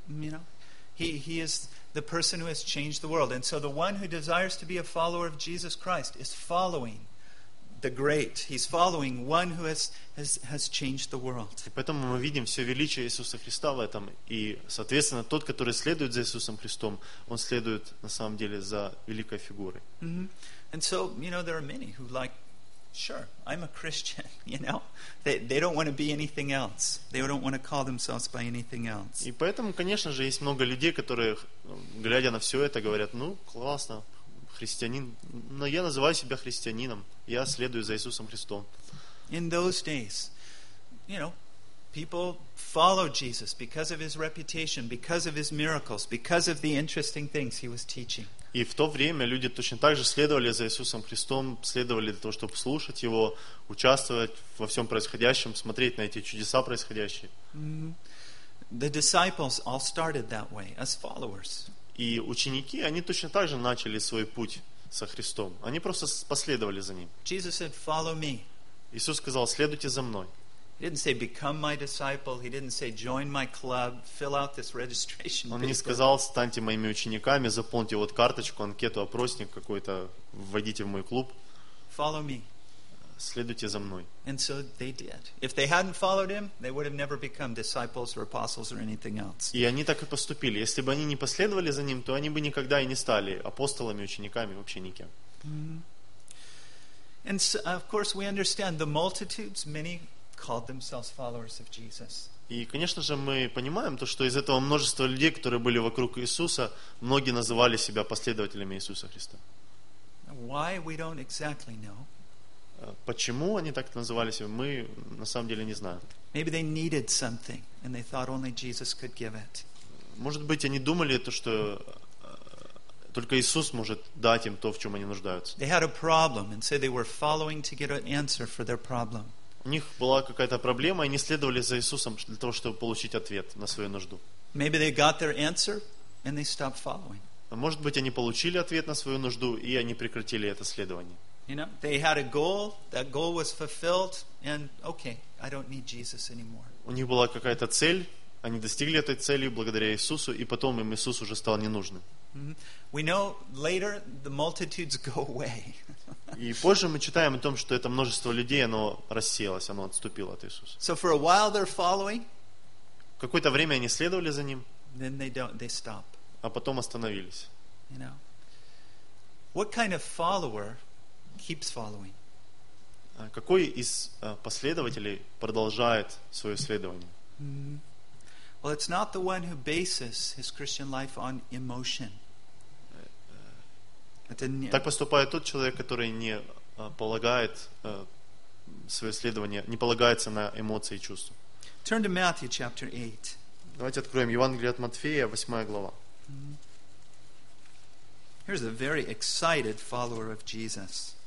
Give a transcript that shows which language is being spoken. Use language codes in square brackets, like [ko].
[en] You know, he is the person who has changed the world. And so the one who desires to be a follower of Jesus Christ is following the great. He's following one who has changed the world. [ru] И поэтому мы видим все величие Иисуса Христа в этом. И, соответственно, тот, который следует за Иисусом Христом, он следует на самом деле за великой фигурой. [en] Mm-hmm. And so, you know, there are many who like sure, I'm a Christian, you know. They don't want to be anything else. They don't want to call themselves by anything else. [ru] И поэтому, конечно же, есть много людей, которые, глядя на все это, говорят, ну, классно, христианин. Но я называю себя христианином. Я следую за Иисусом Христом. [en] In those days, you know, people followed Jesus because of his reputation, because of his miracles, because of the interesting things he was teaching. [ru] И в то время люди точно так же следовали за Иисусом Христом, следовали для того, чтобы слушать Его, участвовать во всем происходящем, смотреть на эти чудеса происходящие. [en] The disciples all started that way, as followers. [ru] И ученики, они точно так же начали свой путь со Христом. Они просто последовали за Ним. [en] Jesus said, "Follow me." [ru] Иисус сказал, следуйте за Мной. [en] He didn't say become my disciple. He didn't say join my club, fill out this registration. [ru] Он не сказал станьте моими учениками, заполните вот карточку, анкету, опросник какой-то, вводите в мой клуб. [en] Follow me. [ru] Следуйте за мной. [en] And so they did. If they hadn't followed him, they would have never become disciples or apostles or anything else. [ru] И они так и поступили. Если бы они не последовали за ним, то они бы никогда и не стали апостолами, учениками, вообще никем. [en] And so, of course we understand the multitudes, many called themselves followers of Jesus. [ru] И, конечно же, мы понимаем то, что из этого множества людей, которые были вокруг Иисуса, многие называли себя последователями Иисуса Христа. [en] Why we don't exactly know. [ru] Почему они так называли себя, мы на самом деле не знаем. [en] Maybe they needed something and they thought only Jesus could give it. [ru] Может быть, они думали то, что только Иисус может дать им то, в чем они нуждаются. [en] They had a problem and said they were following to get an answer for their problem. [ru] У них была какая-то проблема, и они следовали за Иисусом для того, чтобы получить ответ на свою нужду. [en] Maybe they got their answer, and they stopped following. [ru] Может быть, они получили ответ на свою нужду, и они прекратили это следование. [en] You know, they had a goal, that goal was fulfilled, and okay, I don't need Jesus anymore. [ru] У них была какая-то цель, они достигли этой цели благодаря Иисусу, и потом им Иисус уже стал ненужным. [en] We know later the multitudes go away. [ru] И позже мы читаем о том, что это множество людей, оно рассеялось, оно отступило от Иисуса. [en] So for a while they're following. [ru] Какое-то время они следовали за ним. [en] Then they stop. [ru] А потом остановились. [en] You know. What kind of follower keeps following? [ru] Какой из последователей продолжает свое следование? [en] Well, it's not the one who bases his Christian life on emotion. [ru] Так поступает тот человек, который не полагает свое следование, не полагается на эмоции и чувства. [en] Turn to Matthew chapter 8. [ru] Давайте откроем Евангелие от Матфея, 8 глава. [en] Here's a very excited follower of Jesus.